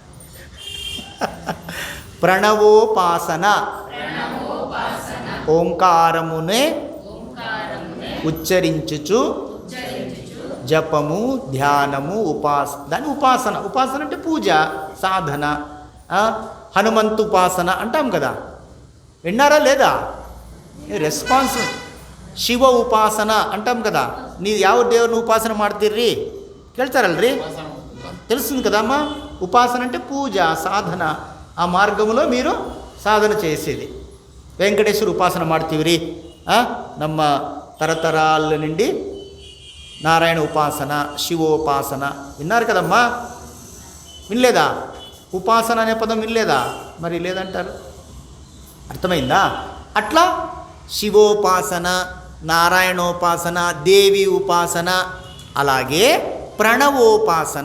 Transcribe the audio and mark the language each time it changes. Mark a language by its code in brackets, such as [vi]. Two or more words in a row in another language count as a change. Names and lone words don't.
[te] ప్రణవోపాసన, ఓంకారమునే ఉచ్చరించుచు జపము, ధ్యానము, దాని ఉపాసన. ఉపాసన అంటే పూజ, సాధన. హనుమంతు ఉపాసన అంటాం కదా, విన్నారా లేదా? రెస్పాన్స్. శివ ఉపాసన అంటాం కదా. [kn] ನೀವು ಯಾವ ದೇವ್ರನ್ನ ಉಪಾಸನ ಮಾಡ್ತೀರಿ ಕೇಳ್ತಾರಲ್ರಿ, [te] తెలుస్తుంది కదమ్మా. ఉపాసన అంటే పూజ, సాధన. ఆ మార్గంలో మీరు సాధన చేసేది. వెంకటేశ్వర ఉపాసన [kn] ಮಾಡ್ತೀವ್ರಿ, ನಮ್ಮ [te] తరతరాల నుండి నారాయణ ఉపాసన, శివోపాసన విన్నారు కదమ్మా. వినలేదా? ఉపాసన అనే పదం వినలేదా? మరి లేదంటారు. అర్థమైందా? అట్లా శివోపాసన, నారాయణోపాసన, దేవి ఉపాసన, అలాగే ప్రణవోపాసన.